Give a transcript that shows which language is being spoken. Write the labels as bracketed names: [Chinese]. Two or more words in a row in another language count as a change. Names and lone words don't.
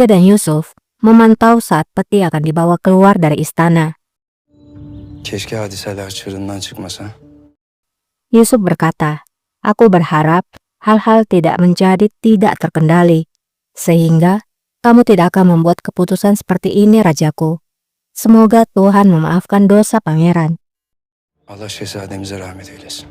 [Indonesian] dan Yusuf memantau saat peti akan dibawa keluar dari istana. [Turkish] Keşke hadiseler çığırından çıkmasa. [Indonesian] Yusuf berkata, aku berharap hal-hal tidak menjadi tidak terkendali, sehingga kamu tidak akan membuat keputusan seperti ini rajaku. Semoga Tuhan memaafkan dosa pangeran. [Turkish] Allah şehzademize rahmet eylesin.